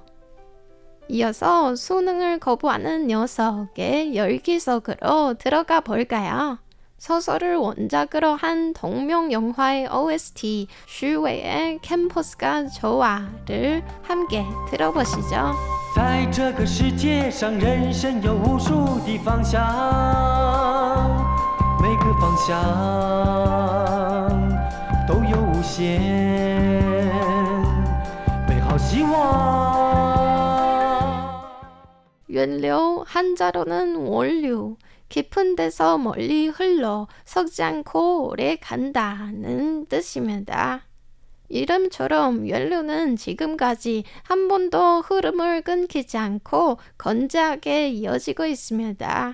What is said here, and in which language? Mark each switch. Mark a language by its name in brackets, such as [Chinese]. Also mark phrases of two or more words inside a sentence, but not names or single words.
[Korean] 이어서 수능을 거부하는 녀석의 열기 속으로 들어가 볼까요? 소설을 원작으로 한 동명 영화의 OST 슈웨의 캠퍼스가 좋아를 함께 들어보시죠. [Chinese] 在这个世界上人生有无数的方向每个方向都有无限美好希望 [Korean] 윤류 한자로는 원류 깊은 데서 멀리 흘러 썩지 않고 오래 간다는 뜻입니다. 이름처럼 윤류는 지금까지 한 번도 흐름을 끊기지 않고 건재하게 이어지고 있습니다.